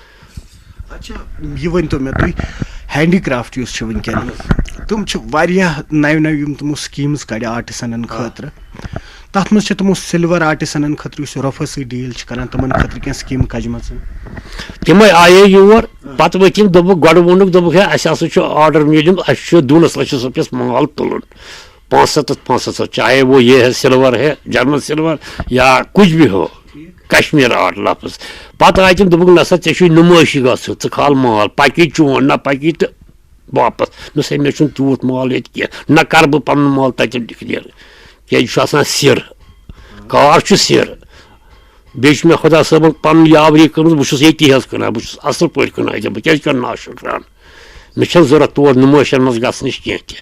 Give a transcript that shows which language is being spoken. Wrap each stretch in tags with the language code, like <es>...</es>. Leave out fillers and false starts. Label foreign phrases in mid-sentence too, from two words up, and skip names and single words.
<ks>اچھا یہِ ؤنۍتو مےٚ تُہۍ</ks> <en>handicraft</en> <ks>یُس چھُ وٕنکٮ۪ن تِم چھِ واریاہ نَوِ نَوِ یِم تِمو سکیٖمٕز کڑِ آرٹِسنن خٲطرٕ تَتھ منٛز چھِ تِمو سِلور آرٹِسَنَن خٲطرٕ یُس رۄفَس سۭتۍ ڈیٖل چھِ کَران تِمَن خٲطرٕ کینٛہہ سِکیٖمہٕ کَجمَژٕ تِمے آیے یور پَتہٕ ؤتھۍ یِم دوٚپُکھ گۄڈٕ ووٚنُکھ دوٚپُکھ ہے اَسہِ ہسا چھُ آرڈر میلیومُت اَسہِ چھُ 2 لَچھ رۄپیَس مال تُلُن 500</ks> <ur>چاہے وہ یہ ہے سلور ہے جرمن سلور یا کچھ بھی ہو</ur> <ks>کشمیر آرٹ لفظ پتہٕ آیہِ تِم دوٚپُکھ نہ سا ژےٚ چھُے نُمٲیشی گژھُن ژٕ کھال مال پَکی چون نہ پَکی تہٕ واپس دوٚپُس ہے مےٚ چھُنہٕ تیوٗت مال ییٚتہِ کینٛہہ نہ کَرٕ بہٕ پَنُن مال تَتٮ۪ن ڈِکلیَر کیٛازِ یہِ چھُ آسان سِر کار چھُ سِر بیٚیہِ چھُ مےٚ خۄدا صٲبَن پَنُن یاوری کٔرمٕژ بہٕ چھُس ییٚتی حظ کٕنان بہٕ چھُس اَصٕل پٲٹھۍ کٕنان ییٚتہِ بہٕ کیٛازِ کَرٕ ناشُکران مےٚ چھَنہٕ ضوٚرَتھ تور نُمٲیشَن منٛز گژھنٕچ کینٛہہ تہِ</ks>